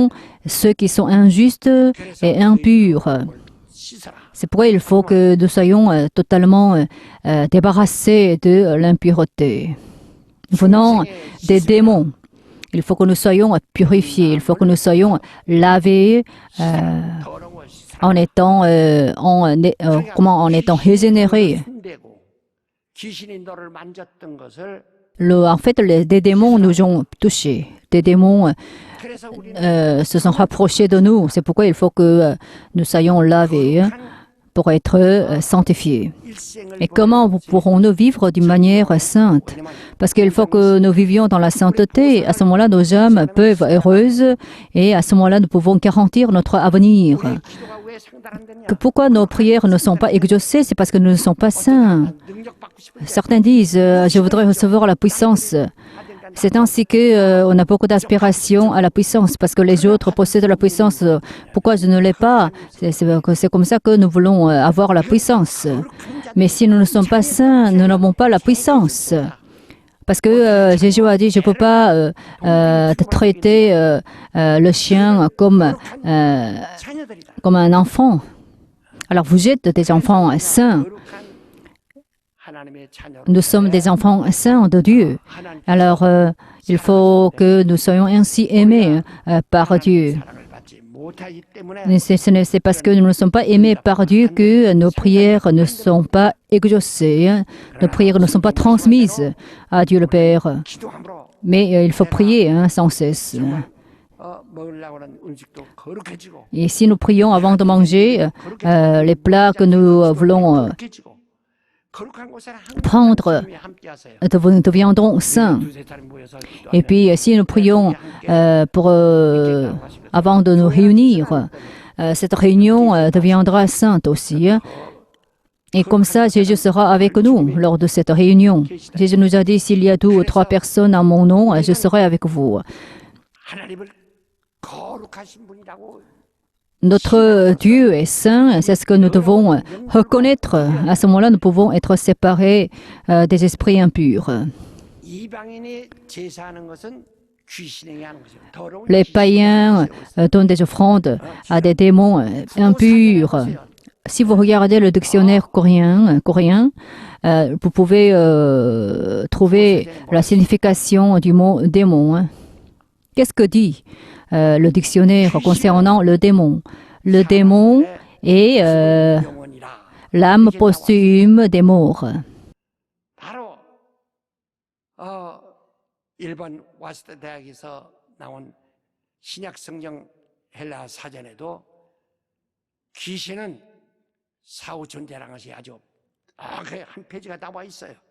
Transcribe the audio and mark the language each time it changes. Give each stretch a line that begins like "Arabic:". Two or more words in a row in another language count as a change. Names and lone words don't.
French: Ils sont ceux qui sont injustes et impurs.
Korean: 씻어라.
French: C'est pourquoi il faut que nous soyons totalement débarrassés de l'impureté venant des démons. Il faut que nous soyons purifiés, il faut que nous soyons lavés
Korean: 더러워 씻어라.
French: en étant régénérés.
Korean: 손대고 귀신이 너를 만졌던 것을
French: En fait, des démons nous ont touchés. Des démons
Korean: 그래서 우리는
French: se sont rapprochés de nous. C'est pourquoi il faut que nous soyons lavés pour être sanctifiés.
Korean: 일생을
French: Et comment pourrons-nous vivre d'une manière sainte? Parce qu'il faut que nous vivions dans la sainteté. À ce moment-là, nos âmes peuvent être heureuses et à ce moment-là, nous pouvons garantir notre avenir.
Korean: 우리의 기도가 왜 상달 안 되냐?
French: Pourquoi nos prières ne sont pas exaucées? C'est parce que nous ne sommes pas saints.
Korean: 능력 받고 싶은데
French: Certains disent, je voudrais recevoir la puissance. C'est ainsi qu'on a beaucoup d'aspiration à la puissance, parce que les autres possèdent la puissance. Pourquoi je ne l'ai pas? C'est comme ça que nous voulons avoir la puissance. Mais si nous ne sommes pas saints, nous n'avons pas la puissance. Parce que Jésus a dit, je ne peux pas traiter le chien comme un enfant. Alors vous êtes des enfants saints.
Korean: 거룩한 하나님의 자녀.
French: Nous sommes des enfants saints de Dieu. Alors, il faut que nous soyons ainsi aimés par Dieu.
Korean: 사랑을 받지 못하기 때문에
French: Mais c'est parce que nous ne sommes pas aimés par Dieu que nos prières ne sont pas exaucées. Nos prières ne sont pas transmises à Dieu le Père.
Korean: 기도함으로
French: Mais il faut prier sans cesse.
Korean: 먹으려고 하는 음식도 거룩해지고
French: Et si nous prions avant de manger, les plats que nous voulons
Korean: 거룩해지고 거룩한 곳에 항상
French: prendre
Korean: 하나님이 함께 하세요.
French: deviendront saints.
Korean: 두세 사람이 모여서
French: Et puis, si nous prions avant de nous réunir, cette réunion deviendra sainte aussi. Et comme ça, Jésus sera avec nous lors de cette réunion. Jésus nous a dit, s'il y a 2 ou 3 personnes en mon nom, je serai avec vous.
Korean: 하나님을 거룩하신 분이라고
French: Notre Dieu est saint, c'est ce que nous devons reconnaître. À ce moment-là, nous pouvons être séparés des esprits impurs.
Korean: 이방인이 제사하는 것은 귀신에게 하는 것이에요. 더러운
French: Les païens donnent des offrandes à des démons impurs. Si vous regardez le dictionnaire coréen, vous pouvez trouver la signification du mot démon. Qu'est-ce que dit le dictionnaire concernant le démon? Le démon est
Korean: 영혼이라.
French: l'âme posthume des morts.
Korean: 바로 일본 와세다 대학에서 나온 신약 성경 헬라 사전에도 귀신은 사후 존재라는 것이 아주 한 페이지가 나와 있어요.